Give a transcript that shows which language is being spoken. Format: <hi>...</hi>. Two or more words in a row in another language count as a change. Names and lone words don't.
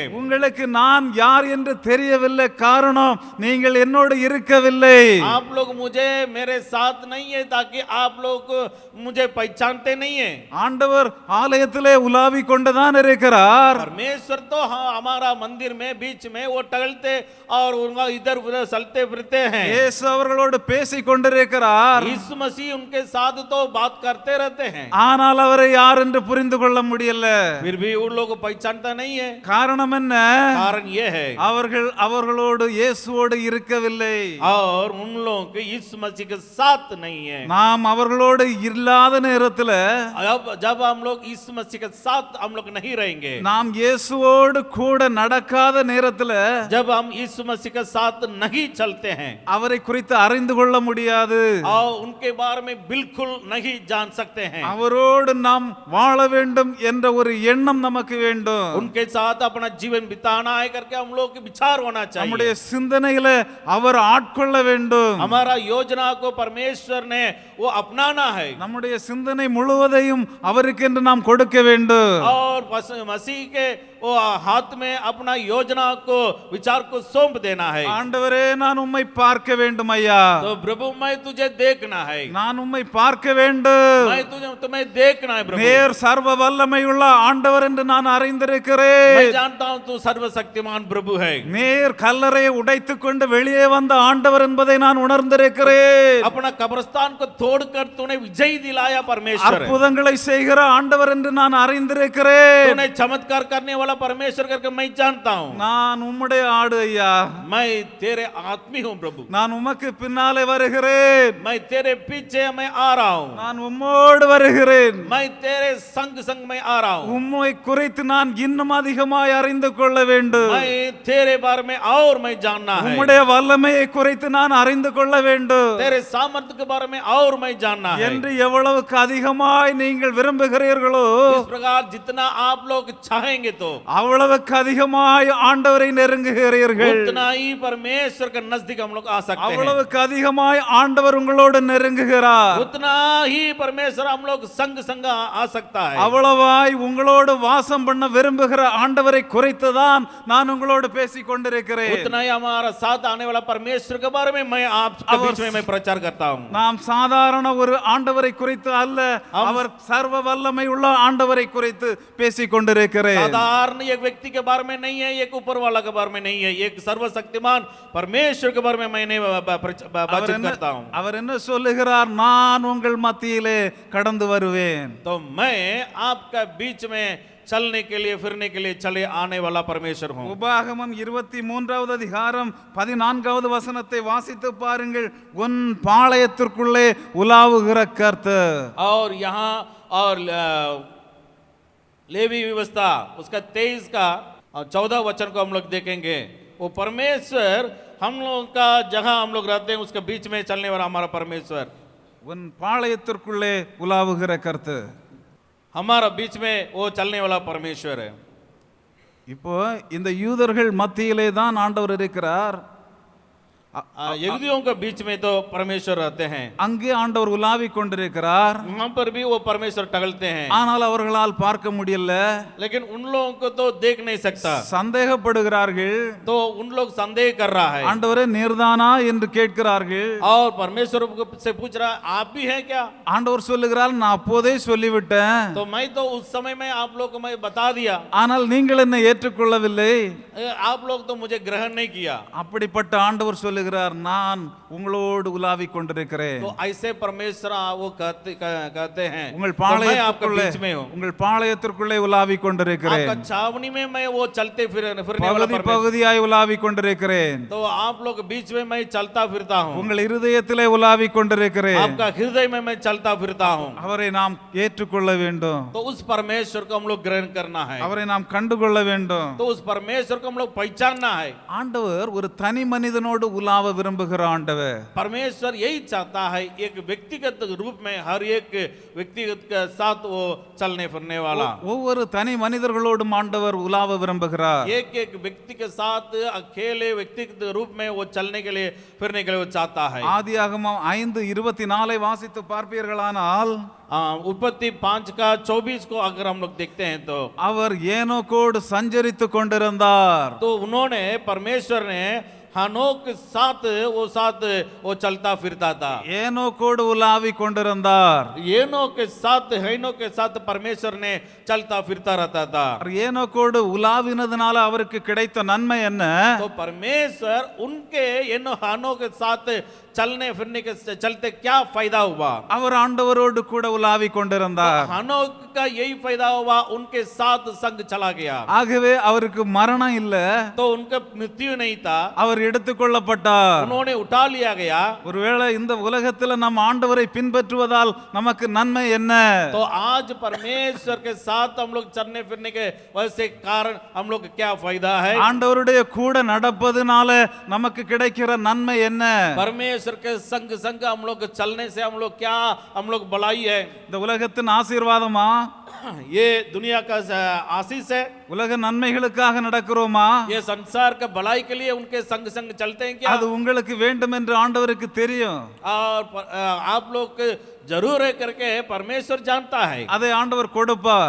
<ta>உங்களுக்கு நான் யார் என்று தெரியவில்லை. காரணம் நீங்கள் என்னோடு இருக்கவில்லை.</ta> <hi>आप लोग मुझे मेरे साथ नहीं है ताकि आप लोग मुझे पहचानते नहीं है।</hi> <ta>ஆண்டவர் ஆலயத்திலே உலாவி கொண்டுதான் இருக்கிறார்.</ta> <hi>परमेश्वर तो हाँ हमारा मंदिर में बीच में वो टहलते और उनका इधर उधर चलते फिरते हैं।</hi> <ta>இயேசு அவர்களோடு பேசிக் கொண்டிருக்கிறார்.</ta> <hi>यीशु मसीह उनके साथ तो बात करते रहते हैं,</hi> <ta>ஆனால் அவரை யார் என்று புரிந்து கொள்ள முடியல.</ta> <hi>फिर भी उन लोगों को पहचानता नहीं है।</hi> <ta>காரணம் என்ன?</ta> <hi>कारण ये है</hi> <ta>அவர்களோடு இயேசுவோடு இருக்கவில்லை.</ta> <hi>और उन लोगों के यीशु मसीह के साथ नहीं है।</hi> <ta>நாம் அவர்களோடு இல்லாத நேரத்தில்</ta> <hi>जब हम लोग यीशु मसीह के साथ हम लोग नहीं रहेंगे,</hi> <ta>நாம் இயேசுவோடு கூட நடக்காத நேரத்தில்</ta> <hi>जब हम यीशु मसीह के साथ नहीं चलते हैं,</hi> <ta>அவரை குறித்து அறிந்து கொள்ள முடியாது.</ta> <hi>और उनके बारे में बिल्कुल नहीं जान सकते हैं।</hi> <ta>அவரோடு நாம் வாழ வேண்டும் என்ற ஒரு எண்ணம் நமக்கு வேண்டும்.</ta> <hi>उनके साथ अपना जीवन बिताना है करके हम लोग के विचार होना</hi> <ta>நம்முடைய</ta> <hi>चाहिए।</hi> <ta>சிந்தனையில அவர் ஆட்கொள்ள வேண்டும்.</ta> <hi>हमारा योजना को परमेश्वर ने वो अपनाना है</hi> <ta>நம்முடைய சிந்தனை முழுவதையும் அவருக்கென்று நாம் கொடுக்க வேண்டும்.</ta> <hi>और मसीह के वो हाथ में अपना योजना को विचार को सौंप देना है।</hi> <ta>ஆண்டவரே, நான் உம்மை பார்க்க வேண்டும் ஐயா.</ta> <hi>तो प्रभु मैं तुझे देखना है,</hi> <ta>நான் உம்மை பார்க்க வேண்டும்.</ta> <hi>मैं तुझे तुम्हें देखना है प्रभु।</hi> <ta>நேர் சர்வ வல்லமையுள்ள ஆண்டவர் என்று நான்</ta> <hi>मैं</hi> <ta>அறிந்திருக்கிறேன்.</ta> <hi>जानता हूं तू सर्वशक्तिमान प्रभु है।</hi> <ta>நேர் கல்லறையை உடைத்துக் கொண்டு வெளியே வந்த ஆண்டவர் என்பதை நான் உணர்ந்திருக்கிறேன்.</ta> <hi>अपना कब्रिस्तान को तोड़कर तूने विजय दिलाया परमेश्वर है।</hi> <ta>அற்புதங்களை செய்கிற ஆண்டவர் என்று நான் அறிந்திருக்கிறேன்.</ta> <hi>तूने चमत्कार करने वाला वाला परमेश्वर करके मैं जानता हूँ।</hi> <ta>நான் உம்முடைய ஆடு ஐயா,</ta> <hi>मैं तेरे आत्मी हूँ प्रभु,</hi> <ta>நான் உமக்கு பின்னாலே வருகிறேன்,</ta> <hi>मैं तेरे पीछे मैं आ रहा हूँ,</hi> <ta>நான் உம்மோடு வருகிறேன்.</ta> <hi>मैं तेरे संग संग में आ रहा हूँ।</hi> <ta>உம்மை குறித்து நான் இன்னும் அதிகமாய் அறிந்து கொள்ள வேண்டும்.</ta> <hi>मैं तेरे बारे में और मैं जानना है,</hi> <ta>உம்முடைய வல்லமையை குறித்து நான் அறிந்து கொள்ள வேண்டும்</ta> <hi>तेरे सामर्थ्य के बारे में और मैं जानना है।</hi> <ta>என்று எவ்வளவுக்கு அதிகமாய் நீங்கள் விரும்புகிறீர்களோ</ta> <hi>इस प्रकार जितना आप लोग चाहेंगे तो</hi> <ta>அவ்வளவுக்கு அதிகமாய் ஆண்டவரை நெருங்குகிறீர்கள்.</ta> <hi>उतना ही परमेश्वर के नजदीक हम लोग आ सकते हैं,</hi> <ta>அவ்வளவுக்கு அதிகமாய் ஆண்டவர் உங்களோடு நெருங்குகிறார்.</ta> <hi>उतना ही परमेश्वर हम लोग संग संग आ सकता है।</hi> <ta>அவ்வளவாய் உங்களோடு வாசம் பண்ண விரும்புகிற ஆண்டவரை குறித்து தான் நான் உங்களோடு பேசிக் கொண்டிருக்கிறேன்.</ta> <hi>उतना ही हमारा साथ आने वाला परमेश्वर के बारे में मैं आपके बीच में मैं प्रचार करता हूँ।</hi> <ta>நாம் சாதாரண ஒரு ஆண்டவரை குறித்து அல்ல, அவர் சர்வ வல்லமை உள்ள ஆண்டவரை குறித்து பேசிக் கொண்டிருக்கிறேன்.</ta> <hi>साधारण एक व्यक्ति के बारे में नहीं है, एक ऊपर वाला के बारे में नहीं है, एक सर्वशक्तिमान परमेश्वर के बारे में मैंने बातचीत करता हूँ।</hi> <ta>அவர் என்ன சொல்லுகிறார்? நான் உங்கள் மத்தியிலே கடந்து வருவேன்.</ta> <hi>तो मैं आपका बीच में चलने के लिए फिरने के लिए चले आने वाला परमेश्वर हूँ।</hi> <ta>உபாகமம் 23வது அதிகாரம் 14வது வசனத்தை வாசித்து பாருங்கள். உன் பாளையத்திற்குள்ளே உலாவுகிற கர்த்தர்.</ta> <hi>और यहाँ और लेवी व्यवस्था उसका 23 का और 14 वचन को हम लोग देखेंगे। वो परमेश्वर हम लोग का जगह हम लोग रहते हैं उसके बीच में चलने वाला हमारा परमेश्वर,</hi> <ta>உன் பாளையத்திற்குள்ளே உலாவுகிற கர்த்தர்.</ta> <hi>हमारा बीच में वो चलने वाला परमेश्वर है।</hi> <ta>இப்போ இந்த யூதர்கள் மத்தியிலே தான் ஆண்டவர் இருக்கிறார்.</ta> <hi>यहूदियों के बीच में तो परमेश्वर रहते हैं,</hi> <ta>அங்கே ஆண்டவர் உலாவிக் கொண்டிருக்கிறார்.</ta> <hi>वहां पर भी वो परमेश्वर टहलते हैं,</hi> <ta>ஆனால் அவர்களால் பார்க்க முடியல.</ta> <hi>लेकिन उन लोगों को तो देख नहीं सकता,</hi> <ta>சந்தேகப்படுகிறார்கள்.</ta> <hi>तो उन लोग संदेह कर रहा है।</hi> <ta>ஆண்டவரே நீர்தானா என்று கேட்கிறார்கள்.</ta> <hi>और परमेश्वर से पूछ रहा है आप भी हैं क्या?</hi> <ta>ஆண்டவர் சொல்லுகிறார், நான் அப்போதே சொல்லிவிட்டேன்,</ta> <hi>तो मैं तो उस समय में आप लोग को मैं बता दिया,</hi> <ta>ஆனால் நீங்கள் என்னை ஏற்றுக்கொள்ளவில்லை.</ta> <hi>आप लोग तो मुझे ग्रहण नहीं किया।</hi> <ta>அப்படிப்பட்ட ஆண்டவர் சொல்லுகிறார், நான் உங்களோடு உலாவிக் கொண்டிருக்கிறேன்.</ta> <hi>तो ऐसे परमेश्वर वो कहते हैं</hi> <ta>உங்கள்</ta> <hi>तो मैं आपके</hi> <ta>பாளையத்திற்குள்ளே</ta> <hi>बीच में हूँ,</hi> <ta>உங்கள் பாளையத்திற்குள்ளே உலாவிக் கொண்டிருக்கிறேன்.</ta> <hi>आपका छावनी में मैं वो चलते फिरने वाला</hi> <ta>பகுதி</ta> <hi>परमेश्वर,</hi> <ta>பகுதியாய் உலாவிக் கொண்டிருக்கிறேன்.</ta> <hi>तो आप लोग के बीच में मैं चलता फिरता हूँ,</hi> <ta>உங்கள் இருதயத்திலே உலாவிக் கொண்டிருக்கிறேன்.</ta> <hi>आपका हृदय में मैं चलता फिरता हूँ।</hi> <ta>அவரை நாம் ஏற்றுக்கொள்ள வேண்டும்.</ta> <hi>तो उस परमेश्वर को हम लोग ग्रहण करना है,</hi> <ta>அவரை நாம் கண்டுகொள்ள வேண்டும்.</ta> <hi>तो उस परमेश्वर को हम लोग पहचानना है।</hi> <ta>ஆண்டவர் ஒரு தனி மனிதனோடு உலாவ விரும்புகிற ஆண்டவர்.</ta> <hi>परमेश्वर यही चाहता है एक व्यक्तिगत रूप में हर एक व्यक्तिगत के साथ वो चलने फिरने वाला,</hi> <ta>ஒவ்வொரு தனி மனிதர்களோடும் ஆண்டவர் உலாவ விரும்புகிறார்.</ta> <hi>एक एक व्यक्ति के साथ अकेले व्यक्तिगत रूप में वो चलने के लिए फिरने के लिए वो चाहता है।</hi> <ta>ஆதியாகமம் 5:24 வாசித்து பார்ப்பீர்களானால்</ta> <hi>उत्पत्ति 5 का 24 को अगर हम लोग देखते हैं तो</hi> <ta>அவர் ஏனோக்கோடு சஞ்சரித்துக் கொண்டிருந்தார்.</ta> <hi>तो उन्होंने परमेश्वर ने हनोक के साथ वो चलता फिरता था,</hi> <ta>ஏனோக்கோடு உலாவிக் கொண்டிருந்தார்.</ta> <hi>हेनो के साथ परमेश्वर ने चलता फिरता रहता था।</hi> <ta>ஏனோக்கோடு உலாவினதுனால அவருக்கு கிடைத்த நன்மை என்ன?</ta> <hi>तो परमेश्वर उनके हनोक के साथ चलने फिरने के चलते क्या फायदा हुआ?</hi> <ta>அவர் ஆண்டவரோடு கூட உலாவிக் கொண்டிருந்தார்.</ta> <hi>हनोक का यही फायदा हुआ, उनके साथ संग चला गया,</hi> <ta>ஆகவே அவருக்கு மரணம் இல்ல,</ta> <hi>तो उनका मृत्यु नहीं था,</hi> <ta>அவர் எடுத்துக்கொள்ளப்பட்டார்.</ta> <hi>उन्होंने उठा लिया गया।</hi> <ta>ஒருவேளை இந்த உலகத்துல நம்ம ஆண்டவரை பின்பற்றுவதால் நமக்கு நன்மை என்ன?</ta> <hi>तो आज परमेश्वर के साथ हम लोग चलने फिरने के वजह से कारण हम लोग को क्या फायदा है?</hi> <ta>ஆண்டவருடைய கூட நடப்பதுனால நமக்கு கிடைக்கிற நன்மை என்ன?</ta> <hi>परमेश्वर के संग संग हम लोग चलने से हम लोग क्या हम लोग भलाई है?</hi> <ta>இந்த உலகத்தின் ஆசீர்வாதமா?</ta> <hi>ये दुनिया का आशीष है,</hi> <ta>உலக நன்மைகளுக்காக நடக்கிறோமா?</ta> <hi>ये संसार का भलाई के लिए उनके संग संग चलते हैं क्या?</hi> <ta>அது உங்களுக்கு வேண்டும் என்று ஆண்டவருக்கு தெரியும்.</ta> <hi>और आप लोग जरूर है करके परमेश्वर जानता है,</hi> <ta>அதை ஆண்டவர் கொடுப்பார்.</ta>